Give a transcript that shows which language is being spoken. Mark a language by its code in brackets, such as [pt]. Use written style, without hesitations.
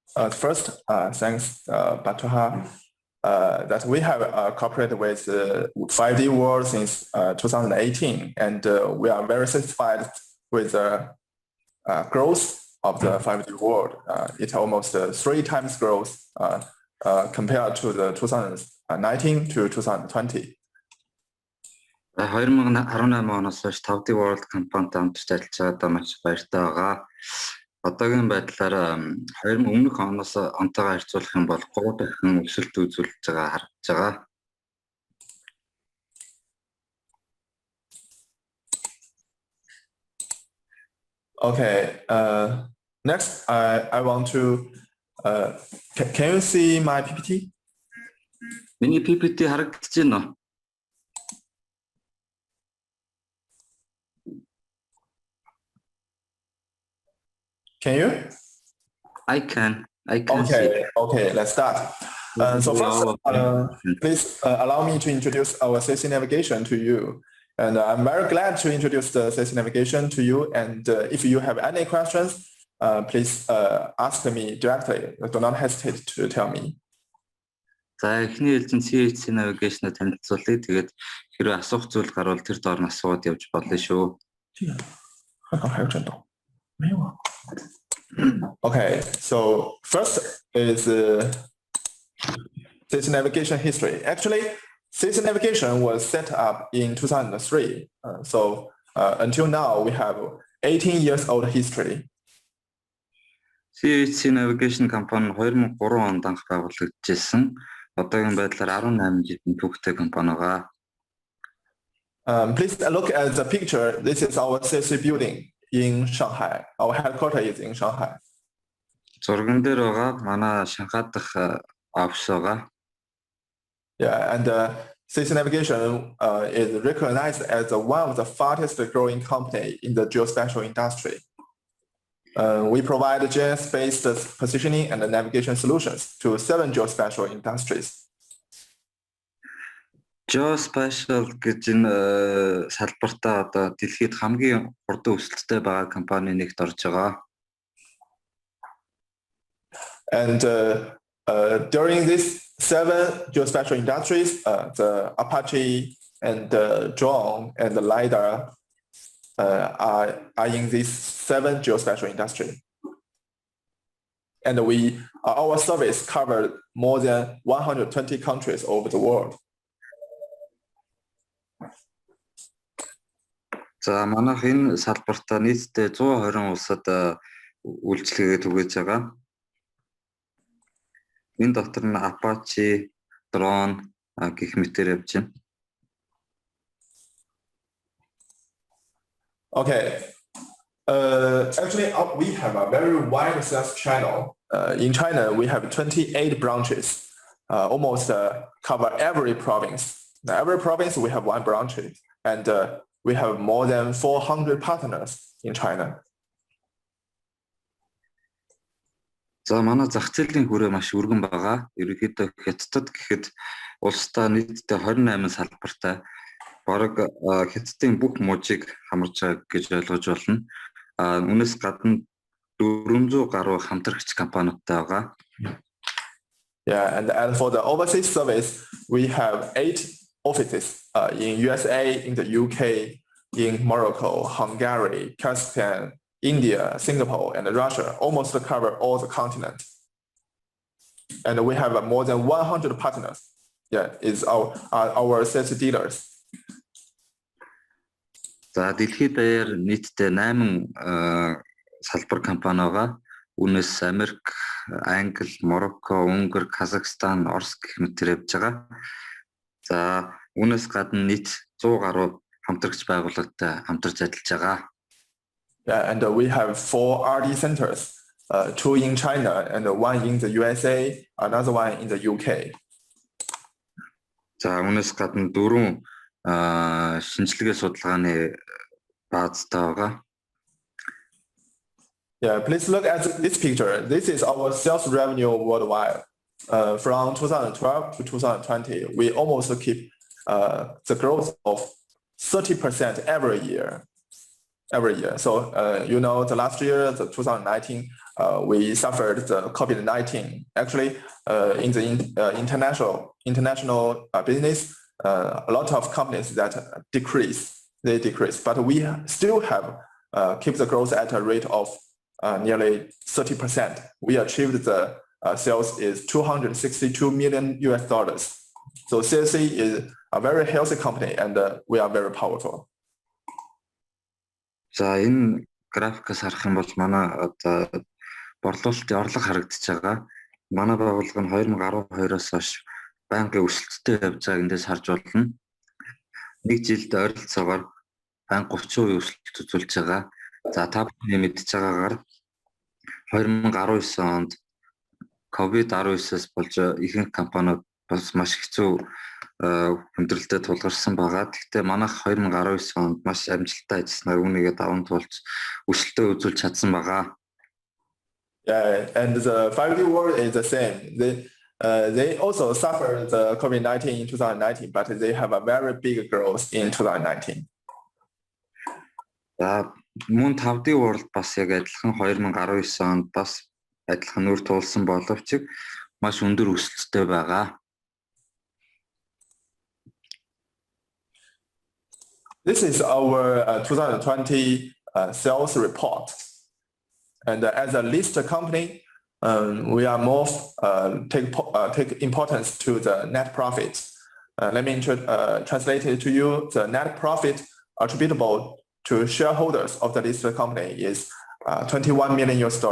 [en] First, thanks, Batuha, that we have cooperated with 5D World since 2018, and we are very satisfied with the growth of the 5D World. It's almost 3 times growth compared to the 2019 to 2020. [mn] 2018 оноос хойш 5D World компанитай хамтарч ажиллаж байгаадаа маш баяртай байгаа. Одоогийн байдлаар өмнөх оноос онтойгоо харьцуулах юм бол 3 дахин өсөлт үзүүлж байгаа харагдаж байгаа. [en] Okay. Next, I want to. Can you see my PPT? [mn] Миний PPT харагдаж байна уу? [en] Can you? I can Okay. see. Okay. Let's start. So first, please allow me to introduce our CHC navigation to you. And I'm very glad to introduce the CHC navigation to you. And if you have any questions, please ask me directly. Do not hesitate to tell me. [mn] За эхний хэлцэн CHC navigation-ыг танилцуулъя. Тэгээд хэрвээ асуух зүйл гарвал тэр доор нь асууад явж болно шүү. [en] Okay, so first is CHC navigation history. Actually, CHC navigation was set up in 2003. So until now, we have 18 years old history. [mn] CHC navigation компани 2003 онд анх байгуулагдчихсан. Одоогийн байдлаар 18 жилийн түүхтэй компани байгаа. [en] Please look at the picture. This is our CHC building in Shanghai. Our headquarters is in Shanghai. [mn] Зурган дээр байгаа манай Шанхай дахь офис байгаа. [en] Yeah, and CHC navigation is recognized as one of the fastest growing company in the geospatial industry. We provide GIS-based positioning and navigation solutions to 7 geospatial industries. [mn] Geospatial гэж энэ салбартаа одоо дэлхийд хамгийн хурдан өсөлттэй байгаа компани нэгт орж байгаа. [en] And during these 7 geospatial industries, the APACHE and the drone and the Lidar are in these 7 geospatial industry. And our service covered more than 120 countries over the world. [mn] За манайх энэ салбартаа нийтдээ 120 улсад үйлчлэгээ түгээж байгаа. Энэ дотор нь APACHE, drone гэх мэтээр явж байна. [en] Okay. Actually, we have a very wide sales channel. In China, we have 28 branches, almost cover every province. Now, every province, we have 1 branch, and we have more than 400 partners in China. [mn] За манай зах зээлийн хүрээ маш өргөн байгаа. Ерөнхийдөө Хятадд гэхэд улсдаа нийтдээ 28 салбартай бараг Хятадын бүх мужийг хамарж байгаа гэж ойлгож болно. Үүнээс гадна 400 гаруй хамтрагч компаниудтай байгаа. [en] Yeah, and for the overseas service, we have 8 offices in USA, in the UK, in Morocco, Hungary, Kazakhstan, India, Singapore, and Russia, almost cover all the continent. And we have more than 100 partners. Yeah, is our sales dealers. [mn] За дэлхийд даяар нийтдээ 8 салбар компани байгаа. Үүнээс Америк, Англи, Марокко, Унгар, Казахстан, Орос гэх мэтээр явж байгаа. За үүнээс гадна нийт 100 гаруй хамтрагч байгууллагатай хамтарч ажиллаж байгаа. [en] Yeah, and we have 4 R&D centers, 2 in China and 1 in the USA, another one in the UK. [mn] За үүнээс гадна 4 шинжилгээ судалгааны баазтай байгаа. [en] Yeah, please look at this picture. This is our sales revenue worldwide. From 2012 to 2020, we almost keep the growth of 30% every year. So, the last year, the 2019, we suffered the COVID-19. Actually, in the international business, a lot of companies that decrease, but we still have keep the growth at a rate of nearly 30%. We achieved the sales is $262 million. So CHC is a very healthy company, and we are very powerful. [mn] За энэ графикаас харах юм бол манай одоо борлуулалтын орлого харагдаж байгаа. Манай байгууллага нь 2012-оос хойш банкын өсөлттэй явж байгааг эндээс харж болно. Нэг жилд ойролцоогоор банк 30% өсөлт үзүүлж байгаа. За та бүхэн мэдж байгаагаар 2019 онд COVID-19-аас болж ихэнх компаниуд бас маш хэцүү хүндрэлтэй тулгарсан байгаа. Гэхдээ манайх 2019 онд маш амжилттай ажилласнаар үүнийгээ даван туулж өсөлтөө үзүүлж чадсан байгаа. [en] Yeah, and the 5D world is the same. They also suffered the COVID-19 in 2019, but they have a very big growth in 2019. [mn] Мөн 5D world бас яг адилхан 2019 онд бас адилхан нүүр тулсан боловч маш өндөр өсөлттэй байгаа. [en] This is our 2020 sales report. And as a listed company, we are more take importance to the net profit. Let me translate it to you. The net profit attributable to shareholders of the listed company is $21 million.